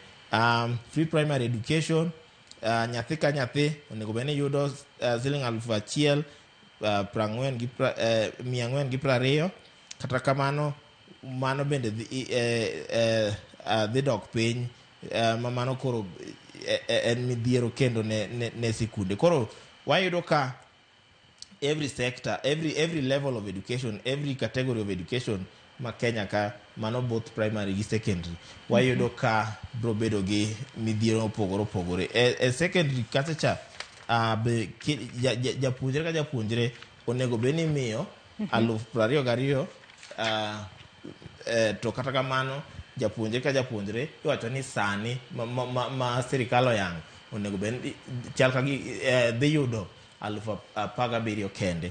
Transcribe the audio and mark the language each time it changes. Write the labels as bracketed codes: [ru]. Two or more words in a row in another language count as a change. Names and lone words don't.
[en] Free primary education [luo] nyathi ka nyathi onego bene yudo siling 1,420 kata kamano mano bende dhi dok piny mano koro en midhiero kendo ne sikunde. Koro wayudo ka [en] every sector, every level of education, every category of education [luo] ma Kenya ka mano [en] both primary [luo] gi secondary wayudo ka bro bedo gi midhiero opogore opogore. E secondary kacha be japuonjre ka japuonjre onego be ni miyo 22,000 to kata kamano japuonjre ka japuonjre iwacho ni sani ma sirikal oyango onego be chal ka dhi yudo 17,000 kende.